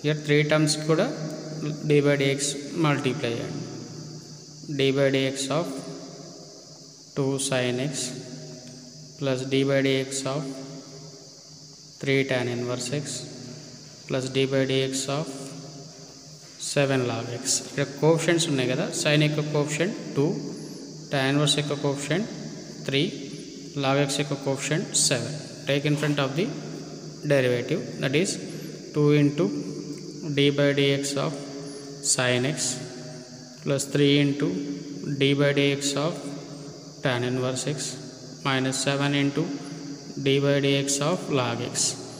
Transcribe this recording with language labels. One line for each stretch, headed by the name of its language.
English: Here 3 terms kuda d by dx multiply and d by dx of 2 sin x plus d by dx of 3 tan inverse x plus d by dx of 7 log x.
Telugu: ఇక్కడ coefficients ఉన్నాయి కదా, sin యొక్క coefficient 2, tan inverse యొక్క coefficient 3, log x యొక్క coefficient 7.
English: Take in front of the derivative, that is 2 into d by dx of sin x plus 3 into d by dx of tan inverse x minus 7 into d by dx of log x.